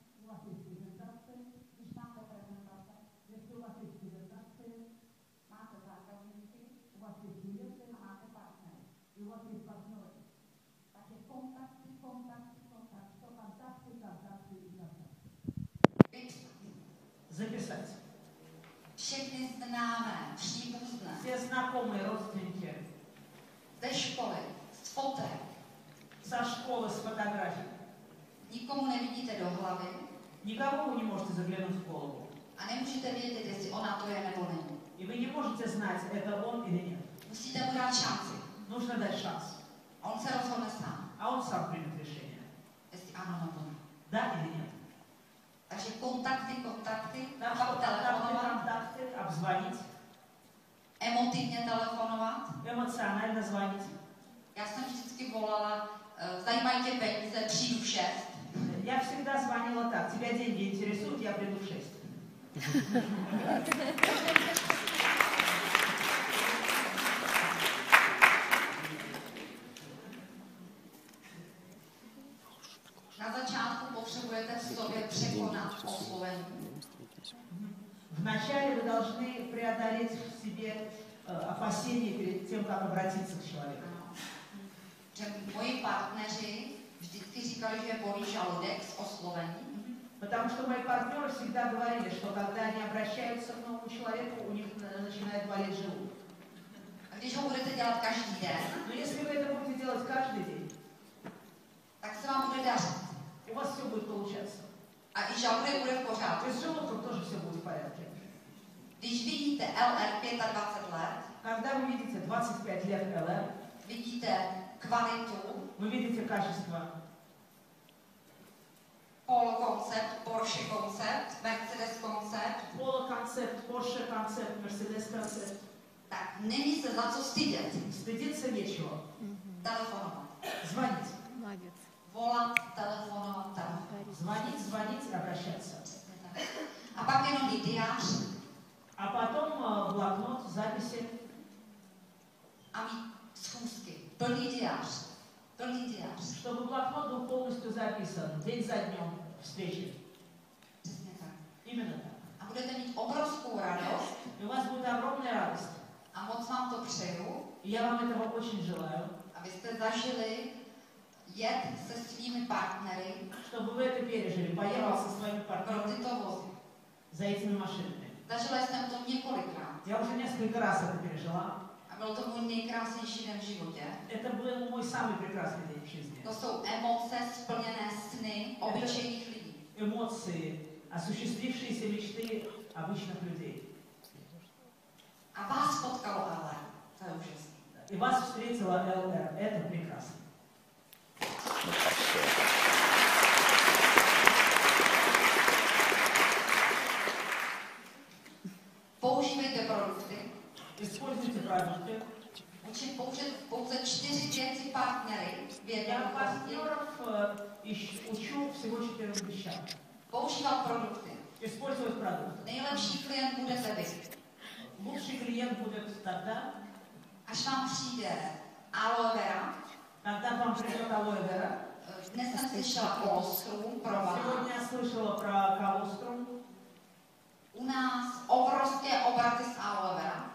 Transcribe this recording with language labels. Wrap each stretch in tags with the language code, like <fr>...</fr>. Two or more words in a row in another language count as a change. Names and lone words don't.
<cs>Když máte prezentace, máte zákazníky a máte partnery. Takže kontakty.</cs> <ru>Записать.</ru> <cs>Všechny známé, příbuzné,</cs> <ru>Все знакомые родственники.</ru> <cs>ze školy, z fotek.</cs> <ru>Со школы, с фотографий.</ru> <cs>Nikomu nevidíte do hlavy</cs> <ru>Никому вы не можете заглянуть в голову.</ru> <cs>a nemůžete vědět, jestli ona to je nebo není.</cs> <ru>И вы не можете знать, это он или нет.</ru> <cs>Musíte mu dát šanci.</cs> <ru>Нужно dать шанс.</ru> <cs>A on se rozhodne sám,</cs> <ru>А он сам примет решение.</ru> <cs>jestli ano nebo ne.</cs> <ru>Да или нет.</ru> <cs>Takže kontakty,</cs> <ru>Так</ru> <cs>pak</cs> <ru>что</ru> <cs>telefonovat,</cs> <ru>контакты, обзвонить,</ru> <cs>emotivně telefonovat.</cs> <ru>эмоционально звонить.</ru> <cs>Já jsem vždycky volala, zajímají tě peníze, přijdu v 6.</cs> <ru>Я всегда звонила так. Тебя деньги интересуют, я приду в 6.</ru> <cs>Na začátku potřebujete v sobě překonat oslovení.</cs> <ru>Вначале вы должны преодолеть в себе опасения перед тем, как обратиться к человеку.</ru> <cs>Že moji partneři vždycky říkali, že bolí žaludek z oslovení.</cs> <ru>Потому что мои партнеры всегда говорили, что когда они обращаются к новому человеку, у них начинает болеть желудок.</ru> <cs>A když ho budete dělat každý den,</cs> <ru>Но если вы это будете делать каждый день,</ru> <cs>tak se vám bude dařit.</cs> <ru>у вас все будет получаться.</ru> <cs>A i žaludek bude v pořádku.</cs> <ru>И с желудком тоже все будет в порядке.</ru> <cs>Když vidíte LR 25 let,</cs> <ru>Когда вы видите 25 лет ЛР,</ru> <cs>vidíte kvalitu,</cs> <ru>вы видите качество</ru> <cs>Polo koncept, Porsche koncept, Mercedes koncept,</cs> <ru>Polo концепт, Porsche концепт, Mercedes концепт.</ru> <cs>tak není se za co stydět.</cs> <ru>Стыдиться нечего.</ru> <cs>Telefonovat.</cs> <ru>Звонить. Молодец.</ru> <cs>Volat, telefonovat,</cs> <ru>Звонить, звонить, обращаться.</ru> <cs>A pak jenom mít diář</cs> <ru>А потом блокнот, записи.</ru> <cs>a mít schůzky. Plný diář. Plný diář.</cs> <ru>Чтобы блокнот был полностью записан. День за днем встречи.</ru> <cs>Přesně tak.</cs> <ru>Именно так.</ru> <cs>A budete mít obrovskou radost</cs> <ru>И у вас будет огромная радость.</ru> <cs>a moc vám to přeju,</cs> <ru>И я вам этого очень желаю.</ru> <cs>abyste zažili jet se svými partnery</cs> <ru>Чтобы вы это пережили. Поехал со своими</ru> <cs>pro</cs> <ru>партнерами</ru> <cs>tyto vozy.</cs> <ru>за этими машинами.</ru> <cs>Zažila jsem to několikrát</cs> <ru>Я уже несколько раз это пережила.</ru> <cs>a byl to můj nejkrásnější den v životě.</cs> <ru>Это был мой самый прекрасный день в жизни.</ru> <cs>To jsou emoce, splněné sny obyčejných lidí.</cs> <ru>Эмоции, осуществившиеся мечты обычных людей.</ru> <cs>A vás potkalo ale. To je úžasné.</cs> <ru>И вас встретила ЛР. Это прекрасно.</ru> <cs>Používejte produkty.</cs> <ru>Используйте продукты.</ru> <cs>Učím pouze 4 věci partnery v</cs> <ru>Я</ru> <cs>jednoduchosti.</cs> <ru>партнеров учу всего 4 вещам.</ru> <cs>Používat produkty.</cs> <ru>Использовать продукты.</ru> <cs>Nejlepší klient budete vy.</cs> <ru>Лучший клиент будет тогда,</ru> <cs>Až vám přijde aloe vera.</cs> <ru>когда вам придет алоэ вера.</ru> <cs>Dnes jsem slyšela kolostrum pro vás.</cs> <ru>Сегодня я слышала про колострум.</ru> <cs>U nás obrovské obraty z aloe vera.</cs>